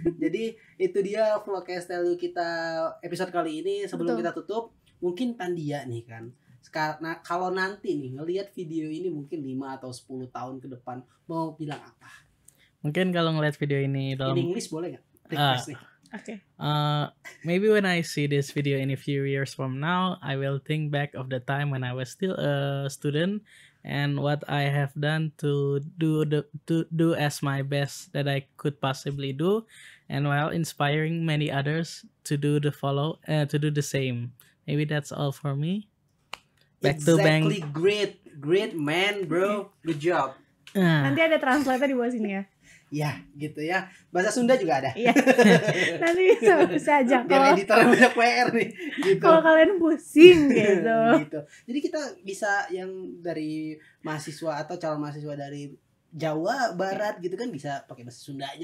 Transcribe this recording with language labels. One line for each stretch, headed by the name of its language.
Indonesian: Jadi itu dia vlogcast Tell You kita episode kali ini. Sebelum Betul. kita tutup, mungkin Tandia nih kan. Nah, kalau nanti nih ngelihat video ini mungkin 5 atau 10 tahun ke depan mau bilang apa? Mungkin kalau ngeliat video ini dalam
English: In English
Indonesian: boleh nggak? Request nih. Oke.
English: maybe when I see this video in a few years from now, I will think back of the time when I was still a student and what I have done to do as my best that I could possibly do, and while inspiring many others to do the same. Maybe that's all for me. Back to Bang. Exactly, great man bro, good job.
Indonesian: Nanti ada translator di bawah sini ya. Ya gitu ya, bahasa Sunda juga ada. Iya. Nanti bisa aja Biar kalau editornya banyak PR nih gitu. kalau kalian pusing gitu. Gitu. Jadi kita bisa yang dari mahasiswa atau calon mahasiswa dari Jawa Barat gitu kan bisa pakai bahasa Sundanya.